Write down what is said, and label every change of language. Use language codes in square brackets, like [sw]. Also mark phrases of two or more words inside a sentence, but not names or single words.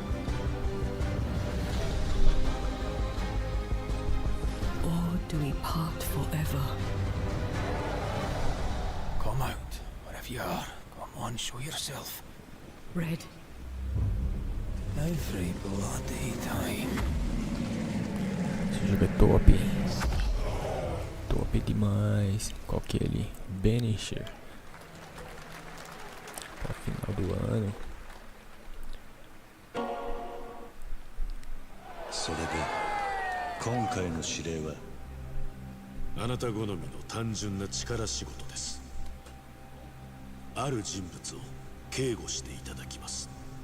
[en] Or do we part forever? Come out, wherever you are. Come on, show yourself. Red. Every bloody time. [pt] Esse jogo é top. Top demais. Qual que é ele? Banisher. Pra final do ano. [ja] それで今回の指令はあなた好みの単純な力仕事です。ある人物を警護していただきます。